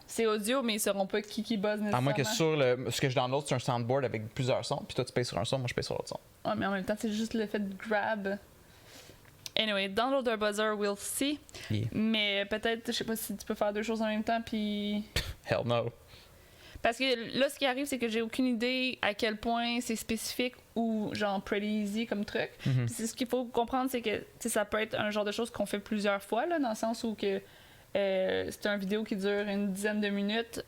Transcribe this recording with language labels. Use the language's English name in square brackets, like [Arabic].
[French] c'est audio, mais ils sauront pas qui buzz nécessairement. À moins que sur ce que je download, c'est un soundboard avec plusieurs sons, puis toi tu payes sur un son, moi je paye sur l'autre son. Ouais, mais en même temps, c'est juste le fait de grab. [English] Anyway, download our buzzer, we'll see. Yeah. [French] Mais peut-être, je sais pas si tu peux faire deux choses en même temps, puis. [English] Hell no. [French] Parce que là, ce qui arrive, c'est que j'ai aucune idée à quel point c'est spécifique ou genre [English] pretty easy [French] comme truc. Mhm. Puis c'est ce qu'il faut comprendre, c'est que tu sais, ça peut être un genre de chose qu'on fait plusieurs fois, là, dans le sens où que c'est une vidéo qui dure une dizaine de minutes.